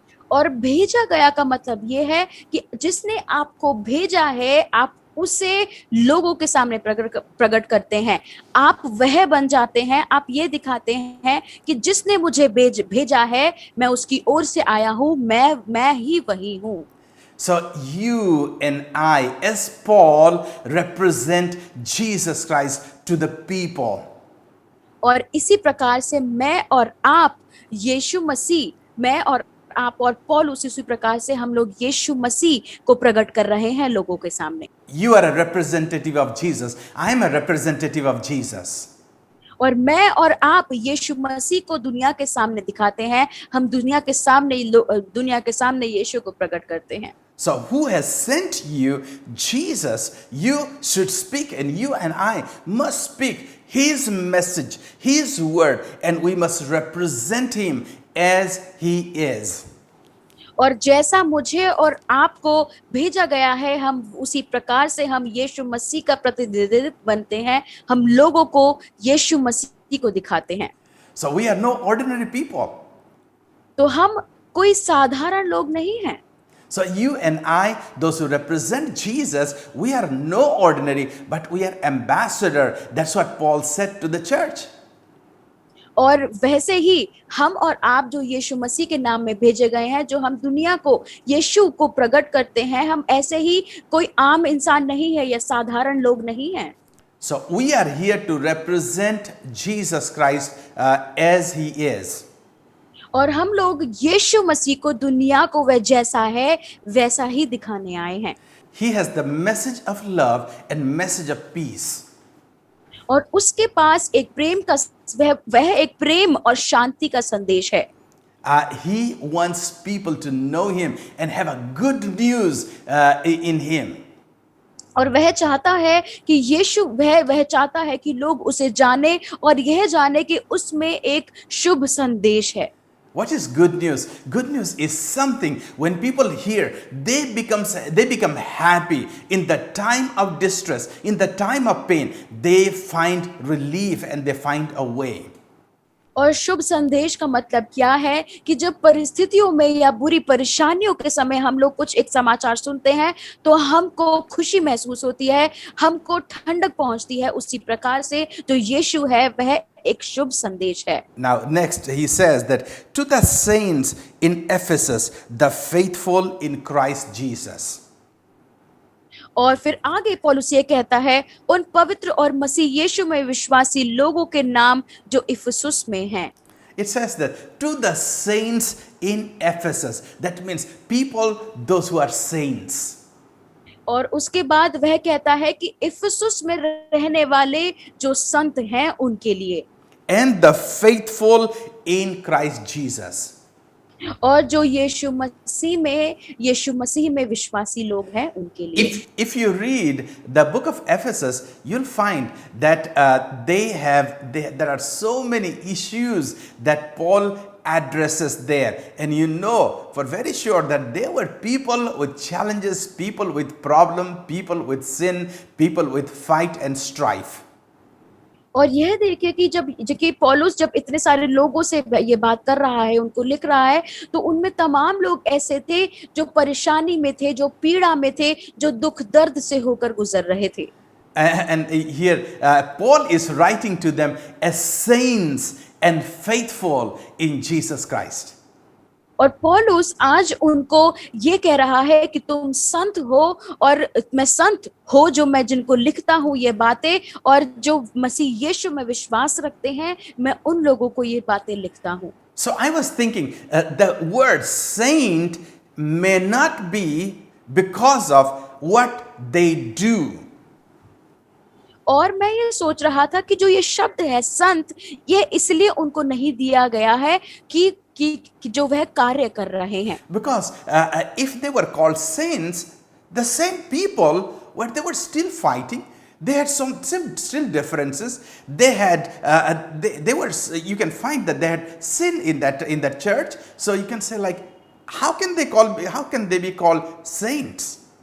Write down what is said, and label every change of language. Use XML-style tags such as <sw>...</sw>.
<hi>और भेजा गया का मतलब ये है कि जिसने आपको भेजा है, आप उसे लोगों के सामने प्रकट करते हैं। आप वह बन जाते हैं, आप ये दिखाते हैं कि जिसने मुझे भेजा है, मैं उसकी ओर से आया हूं, मैं ही वही हूं।</hi> <en>So you and I, as Paul, represent Jesus Christ to the people.</en> <hi>और इसी प्रकार से मैं और आप यीशु मसीह, मैं और आप और पौलुस इसी प्रकार से हम लोग यीशु मसीह को प्रकट कर रहे हैं लोगों के सामने।</hi> <en>You are a representative of Jesus. I am a representative of Jesus.</en> <hi>और मैं और आप यीशु मसीह को दुनिया के सामने दिखाते हैं, हम दुनिया के सामने यीशु को प्रकट करते हैं।</hi> <en>So who has sent you? Jesus. You should speak, and you and I must speak his message, his word, and we must represent him as he is.</en> <hi>और जैसा मुझे और आपको भेजा गया है, हम उसी प्रकार से हम यीशु मसीह का प्रतिनिधित्व बनते हैं, हम लोगों को यीशु मसीह को दिखाते हैं।</hi> <en>So we are no ordinary people.</en> <hi>तो हम कोई साधारण लोग नहीं हैं।</hi> <en>So you and I, those who represent Jesus, we are no ordinary, but we are ambassador. That's what Paul said to the church.</en> <hi>और वैसे ही हम और आप जो यीशु मसीह के नाम में भेजे गए हैं, जो हम दुनिया को यीशु को प्रकट करते हैं, हम ऐसे ही कोई आम इंसान नहीं है या साधारण लोग नहीं हैं।</hi> <en>So we are here to represent Jesus Christ as he is.</en> <hi>और हम लोग यीशु मसीह को दुनिया को वह जैसा है वैसा ही दिखाने आए हैं।</hi> <en>He has the message of love and message of peace.</en> <hi>और उसके पास एक वह एक प्रेम और शांति का संदेश है।</hi> <en>He wants people to know him and have a good news in him.</en> <hi>और वह चाहता है कि यीशु वह चाहता है कि लोग उसे जाने और यह जाने कि उसमें एक शुभ संदेश है।</hi> <en>What is good news? Good news is something when people hear, they become happy in the time of distress, in the time of pain. They find relief and they find a way.</en> <hi>और शुभ संदेश का मतलब क्या है कि जब परिस्थितियों में या बुरी परेशानियों के समय हम लोग कुछ एक समाचार सुनते हैं तो हमको खुशी महसूस होती है, हमको ठंडक पहुंचती है। उसी प्रकार से जो यीशु है वह एक शुभ संदेश है।</hi> <en>Now, next, he says that to the saints in Ephesus, the faithful in Christ Jesus.</en> <hi>और फिर आगे पौलुस ये कहता है उन पवित्र और मसीह यीशु में विश्वासी लोगों के नाम जो इफिसुस में हैं।</hi> <en>It says that to the saints in Ephesus, that means people, those who are saints.</en> <hi>और उसके बाद वह कहता है कि इफिसुस में रहने वाले जो संत हैं उनके लिए,</hi> <en>And the faithful in Christ Jesus.</en> <hi>और जो यीशु मसीह में विश्वासी लोग हैं उनके लिए।</hi> <en>If you read the book of Ephesus, you'll find that there are so many issues that Paul addresses there, and you know for very sure that there were people with challenges, people with problem, people with sin, people with fight and strife.</en> <hi>और यह देखिए कि जबकि पौलुस जब इतने सारे लोगों से ये बात कर रहा है, उनको लिख रहा है, तो उनमें तमाम लोग ऐसे थे जो परेशानी में थे, जो पीड़ा में थे, जो दुख दर्द से होकर गुजर रहे थे।</hi> <en>And here Paul is writing to them as saints and faithful in Jesus Christ.</en> <hi>और पौलुस आज उनको ये कह रहा है कि तुम संत हो और मैं संत हो, जो मैं जिनको लिखता हूँ ये बातें, और जो मसीह यीशु में विश्वास रखते हैं, मैं उन लोगों को ये बातें लिखता हूँ।</hi> <en>So I was thinking the word saint may not be because of what they do.</en> <hi>और मैं ये सोच रहा था कि जो ये शब्द है संत, ये इसलिए उनको नहीं दिया गया है कि जो वह कार्य कर रहे हैं।</hi> <en>Because if they were called saints, the same people they were still fighting. They had some still differences. They had they were, you can find that they had sin in that church. So you can say like, how can they be called saints?</en>